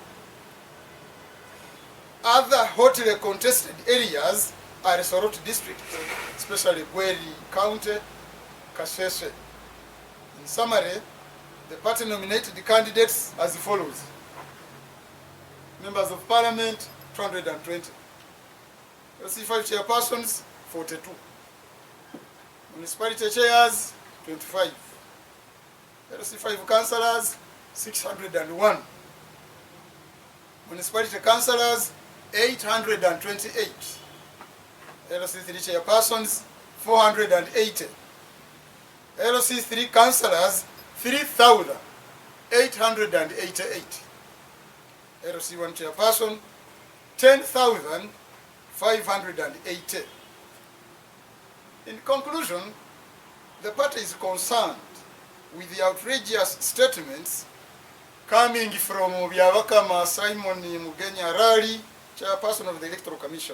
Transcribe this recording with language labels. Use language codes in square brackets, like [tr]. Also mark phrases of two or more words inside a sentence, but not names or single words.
[en] Other hotly contested areas are Soroti District, especially Gweri County, Kasese. In summary, the party nominated the candidates as follows. Members of Parliament, 220. LC5 chairpersons, 42. Municipality chairs, 25. LC5 councillors, 601. Municipality councillors, 828. LC3 chairpersons, 480. LC3 councillors, 3,888. LC1 chairperson, 10,580. In conclusion, the party is concerned with the outrageous statements coming from Byabakama Simon Mugenya Rari, chairperson of the Electoral Commission.